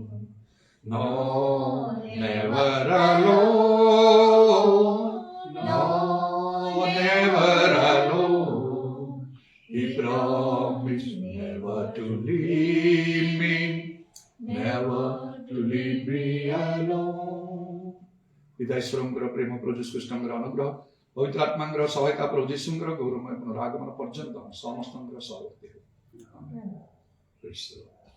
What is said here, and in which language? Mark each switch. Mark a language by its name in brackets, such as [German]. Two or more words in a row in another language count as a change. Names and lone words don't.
[English] No, never alone. No, never alone. He promised never to leave me, never to leave me alone. [Odia] पिता ईश्वरଙ୍କର ପ୍ରେମ ପ୍ରଭୁ ଯୀଶୁ ଖ୍ରୀଷ୍ଟଙ୍କର ଅନୁଗ୍ରହ ପବିତ୍ର ଆତ୍ମାଙ୍କର ସହାୟତା ପ୍ରଭୁ ଯୀଶୁଙ୍କର ଗୌରବମୟ ପୁନରାଗମନ ପର୍ଯ୍ୟନ୍ତ ସମସ୍ତଙ୍କର ସହ ହେଉ।